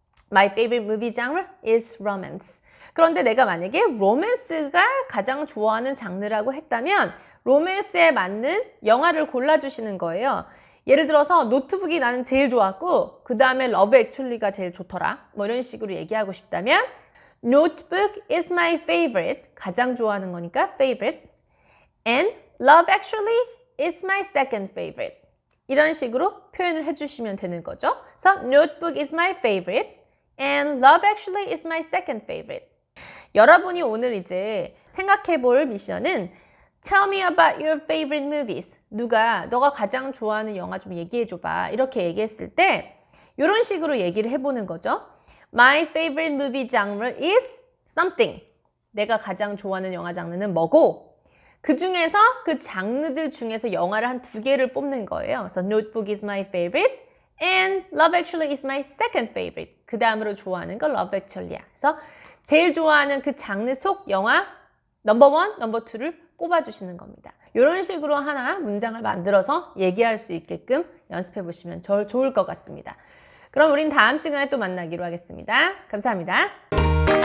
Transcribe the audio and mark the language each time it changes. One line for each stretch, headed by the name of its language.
English: My favorite movie genre is romance.
Korean: 그런데 내가 만약에 로맨스가 가장 좋아하는 장르라고 했다면 로맨스에 맞는 영화를 골라주시는 거예요. 예를 들어서 노트북이 나는 제일 좋았고 그 다음에 러브 액츄얼리가 제일 좋더라. 뭐 이런 식으로 얘기하고 싶다면
English: Notebook is my favorite.
Korean: 가장 좋아하는 거니까 favorite.
English: And Love Actually is my second favorite.
Korean: 이런 식으로 표현을 해주시면 되는 거죠.
English: 그래서 Notebook is my favorite. And Love Actually is my second favorite.
Korean: 여러분이 오늘 이제 생각해 볼 미션은
English: Tell me about your favorite movies.
Korean: 너가 가장 좋아하는 영화 좀 얘기해 줘봐. 이렇게 얘기했을 때 이런 식으로 얘기를 해보는 거죠.
English: My favorite movie genre is something.
Korean: 내가 가장 좋아하는 영화 장르는 뭐고 그 중에서 그 장르들 중에서 영화를 한 2개를 뽑는 거예요.
English: 그래서 Notebook is my favorite and Love Actually is my second favorite.
Korean: 그 다음으로 좋아하는 건 Love Actually야. 그래서 제일 좋아하는 그 장르 속 영화 넘버 1, 넘버 2를 꼽아주시는 겁니다. 이런 식으로 하나 문장을 만들어서 얘기할 수 있게끔 연습해 보시면 좋을 것 같습니다. 그럼 우린 다음 시간에 또 만나기로 하겠습니다. 감사합니다.